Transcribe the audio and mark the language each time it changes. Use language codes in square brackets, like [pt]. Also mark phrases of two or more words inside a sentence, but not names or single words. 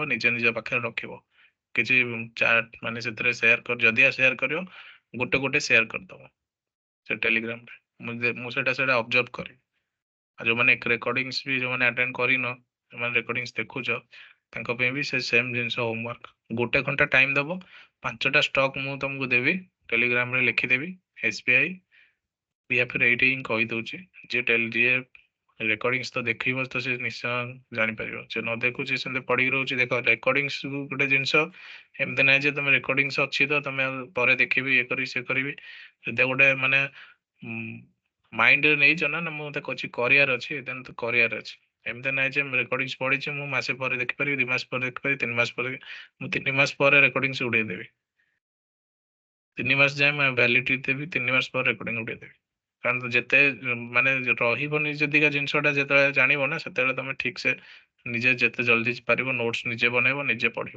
[or] ନିଜେ ନିଜ ପାଖରେ ରଖିବ କିଛି ଚାର୍ଟ ମାନେ ସେଥିରେ ଯଦିଆ ସେୟାର କରିବ ଗୋଟେ ଗୋଟେ ସେୟାର କରିଦବ ସେ ଟେଲିଗ୍ରାମରେ ମୁଁ ସେଟା ଅବଜର୍ଭ କରେ ଆଉ ଯୋଉମାନେ ରେକର୍ଡିଂସ୍ ବି ଯୋଉମାନେ ଆଟେଣ୍ଡ କରିନ ଯୋଉମାନେ ରେକର୍ଡିଂସ୍ ଦେଖୁଛ ତାଙ୍କ ପାଇଁ ବି ସେ ସେମ୍ ଜିନିଷ ହୋମୱାର୍କ 1 ଘଣ୍ଟା ଟାଇମ ଦବ 5ଟା ଷ୍ଟକ୍ ମୁଁ ତମକୁ ଦେବି ଟେଲିଗ୍ରାମରେ ଲେଖିଦେବି SBI [hi] या फिर [or] ଏଇଠି ହିଁ କହିଦଉଛି ଯିଏ ରେକର୍ଡିଂସ୍ ତ ଦେଖିବ ତ ସେ ନିଶ୍ଚୟ ଜାଣିପାରିବ ଯେ ନ ଦେଖୁଛି ସେମିତି ପଡିକି ରହୁଛି ଦେଖ ରେକର୍ଡିଂସ୍ ଗୋଟେ ଜିନିଷ ଏମିତି ନାହିଁ ଯେ ତମେ ରେକର୍ଡିଂସ୍ ଅଛି ତ ତମେ ପରେ ଦେଖିବି ଇଏ କରିବି ସେ କରିବି ଯଦି ଗୋଟେ ମାନେ ମାଇଣ୍ଡରେ ନେଇଛ ନା ମୁଁ ମତେ କହୁଛି କରିବାର ଅଛି ଦେନ୍ ତ କରିବାର ଅଛି ଏମିତି ନାହିଁ ଯେ ରେକର୍ଡିଂସ୍ ପଢିଛି ମୁଁ ମାସେ ପରେ ଦେଖିପାରିବି 2 ମାସ ପରେ ଦେଖିପାରିବି 3 ମାସ ପରେ ମୁଁ 3 ମାସ ପରେ ରେକର୍ଡିଂସ୍ ଉଡେଇଦେବି 3 ମାସ ଯାଏ ମୁଁ ଭ୍ୟାଲିଡିଟି ଦେବି 3 ମାସ ପରେ ରେକର୍ଡିଂ ଉଡେଇଦେବି कारण ଯେତେ ମାନେ ରହିବନି ଯଦିକା ଜିନିଷଟା ଯେତେବେଳେ ଜାଣିବ ନା ସେତେବେଳେ ତମେ ଠିକ ସେ ନିଜେ ଯେତେ ଜଲ୍ଦି ପାରିବ ନୋଟ୍ସ ନିଜେ ବନେଇବ ନିଜେ ପଢିବ।